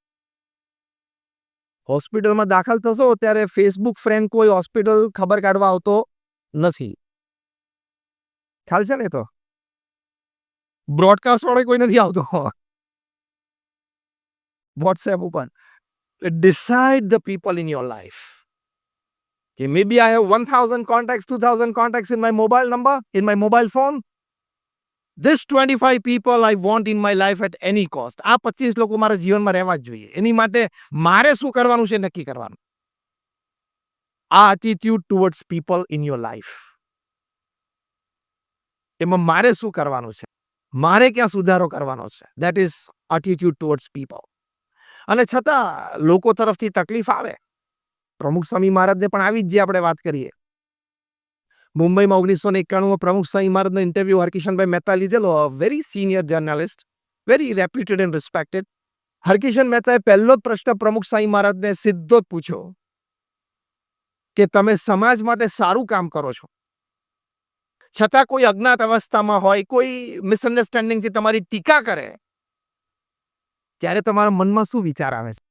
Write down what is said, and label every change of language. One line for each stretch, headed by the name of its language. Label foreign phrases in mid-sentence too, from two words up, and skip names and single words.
Gujarati: હોસ્પિટલમાં દાખલ થશો ત્યારે ફેસબુક ફ્રેન્ડ કોઈ હોસ્પિટલ ખબર કાઢવા આવતો નથી. ખ્યાલ છે ને? તો બ્રોડકાસ્ટ વાળો કોઈ નથી આવતો વોટ્સએપ ઉપર.
English: Decide the people in your life. Okay, maybe I have 1000 contacts, 2000 contacts in my mobile number, in my mobile phone. This 25 people I want in my life at any cost.
Gujarati: આ 25 લોકો મારા જીવનમાં રહેવા જ જોઈએ. એની માટે મારે શું કરવાનું છે નક્કી કરવાનું.
English: આ attitude towards people in your life.
Gujarati: એમાં મારે શું કરવાનું છે, મારે ક્યાં સુધારો કરવાનો છે,
English: that is attitude towards people.
Gujarati: અને છતાં લોકો તરફથી તકલીફ આવે. પ્રમુખ સ્વામી મહારાજને પણ આવી જ જે આપણે વાત કરીએ. મુંબઈમાં 1991માં પ્રમુખ સ્વામી મહારાજનો ઇન્ટરવ્યુ હરકિશનભાઈ મહેતા લીધેલો,
English: very senior journalist, very reputed and respected.
Gujarati: હરકિશન મહેતાએ પહેલો જ પ્રશ્ન પ્રમુખ સ્વામી મહારાજને સીધો જ પૂછ્યો કે તમે સમાજ માટે સારું કામ કરો છો, છતાં કોઈ અજ્ઞાત અવસ્થામાં હોય, કોઈ મિસઅન્ડરસ્ટેન્ડિંગથી તમારી ટીકા કરે, ત્યારે તમારા મનમાં શું વિચાર આવે છે?